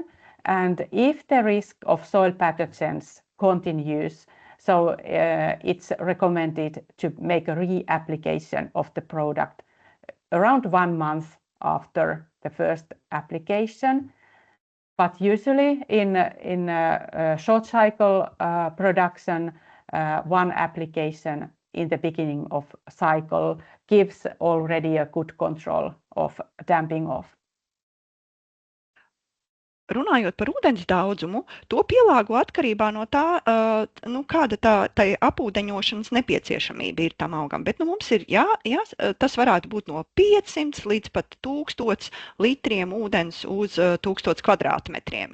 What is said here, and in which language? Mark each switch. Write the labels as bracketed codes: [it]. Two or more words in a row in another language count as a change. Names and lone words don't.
[en] And if the risk of soil pathogens continues, so it's recommended to make a re-application of the product around 1 month after the first application. But usually in short cycle production, one application in the beginning of cycle gives already a good control of damping off. [lv] Runājot par ūdens daudzumu, to pielāgo atkarībā no tā, kāda tā apūdeņošanas nepieciešamība ir tam augam. Bet mums ir, tas varētu būt no 500 līdz pat 1000 litriem ūdens uz 1000 kvadrātmetriem.